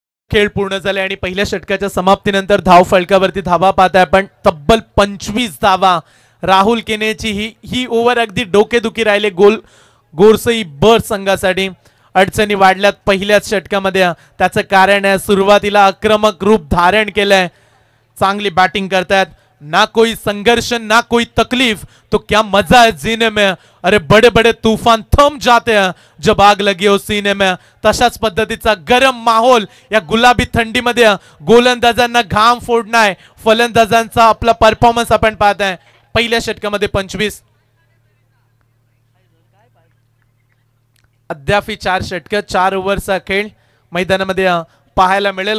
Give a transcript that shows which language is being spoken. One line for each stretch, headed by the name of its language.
Marathi: खेळ पूर्ण झाले आणि पहिल्या षटकाच्या समाप्तीनंतर धाव फलकावरती धावा पाहताय आपण तब्बल 25 धावा. राहुल केनेची ही ओव्हर अगदी डोकेदुखी राहिले गोरसई बर संघासाठी. अडचणी वाढल्यात पहिल्याच षटकामध्ये. त्याचं कारण आहे सुरुवातीला आक्रमक रूप धारण केलंय. चांगली बॅटिंग करतायत.
Hindi: ना कोई संघर्ष ना कोई तकलीफ, तो क्या मजा है जीने में. अरे बड़े बड़े तूफान थम जाते हैं जब आग लगी हो सीने में.
Marathi: तशाच पद्धतीचा गरम माहोल या गुलाबी थंडीमध्ये गोलंदाजांना घाम फोडणाय. फलंदाजांचा आपला परफॉर्मन्स आपण पाहताय. पहिल्या षटकामध्ये 25, अद्याप 4 षटक 4 ओव्हरचा खेळ मैदानामध्ये पाहायला मिळेल.